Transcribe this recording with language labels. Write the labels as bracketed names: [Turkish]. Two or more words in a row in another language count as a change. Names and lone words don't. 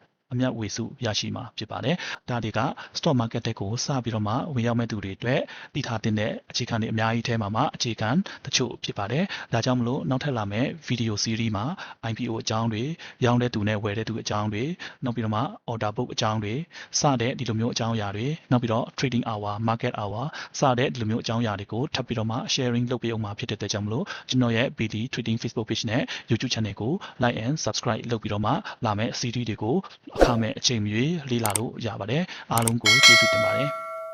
[Burmese] အမြတ်ဝေစုရရှိမှာဖြစ်ပါတယ်ဒါတွေက [English] stock market [Burmese] တက်ကိုစပြီးတော့မှဝင်ရောက်မဲ့သူတွေအတွက်တည်ထားတဲ့အခြေခံ တွေအများကြီးထဲမှာအခြေခံတချို့ဖြစ်ပါတယ်ဒါကြောင့်မလို့နောက်ထပ်လာမဲ့ [English] video series [Burmese] မှာ IPO အကြောင်းတွေရောင်းတဲ့သူနဲ့ဝယ်တဲ့သူအကြောင်းတွေနောက်ပြီးတော့မှ [English] order book [Burmese] အကြောင်းတွေစတဲ့ဒီလိုမျိုးအကြောင်းအရာတွေနောက်ပြီးတော့ [English] trading hour market hour [Burmese] စတဲ့ဒီလိုမျိုးအကြောင်းအရာတွေကိုထပ်ပြီးတော့မှ sharing လုပ်ပေးအောင်မှာဖြစ်တဲ့အတွက်ကြောင့်မလို့ကျွန်တော်ရဲ့ BD Trading [English] Facebook page [Burmese] နဲ့ [English] YouTube channel [Burmese] ကို [English] like and subscribe [Burmese] လုပ်ပြီးတော့မှလာမဲ့ series တွေကိုအခမဲ့အချိန်မီလေ့လာလို့ရပါတယ်အားလုံးကိုကျေးဇူးတင်ပါတယ်